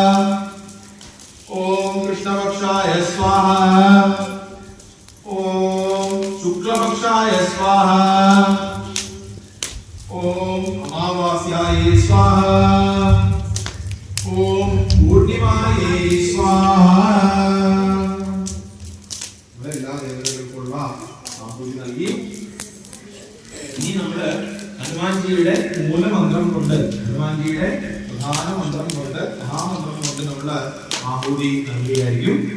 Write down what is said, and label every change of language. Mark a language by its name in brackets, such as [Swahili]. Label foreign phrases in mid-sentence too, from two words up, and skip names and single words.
[Sanskrit] ओम कृष्णपक्षाय स्वाहा. ओम शुक्लपक्षाय स्वाहा. ओम अमावास्याय स्वाहा. ओम पूर्णिमायै स्वाहा. [Malayalam] എല്ലാ ദേവതകൾക്കുള്ള ആഹുതി നൽകി. ഇനി നമ്മള് ഹനുമാൻജിയുടെ മൂലമന്ത്രം കൊണ്ട്, ഹനുമാൻജിയുടെ പ്രധാന മന്ത്രം കൊണ്ട്, മഹാമന്ത്രം കൊണ്ട് നമ്മള് ആഹുതി നൽകുകയായിരിക്കും.